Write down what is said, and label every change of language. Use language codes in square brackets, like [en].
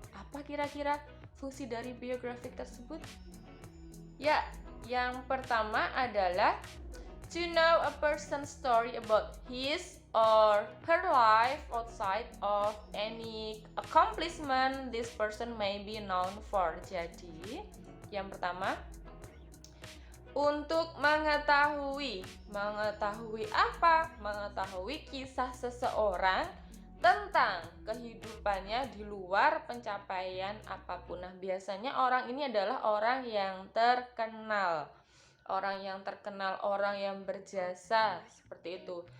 [id] Apa kira-kira fungsi dari biografi tersebut? Ya, yang pertama adalah [en] to know a person's story about his or her life outside of any accomplishment this person may be known for. [id] Jadi, yang pertama, untuk mengetahui apa? Mengetahui kisah seseorang tentang kehidupannya di luar pencapaian apapun. Nah, biasanya orang ini adalah orang yang terkenal, orang yang berjasa, seperti itu.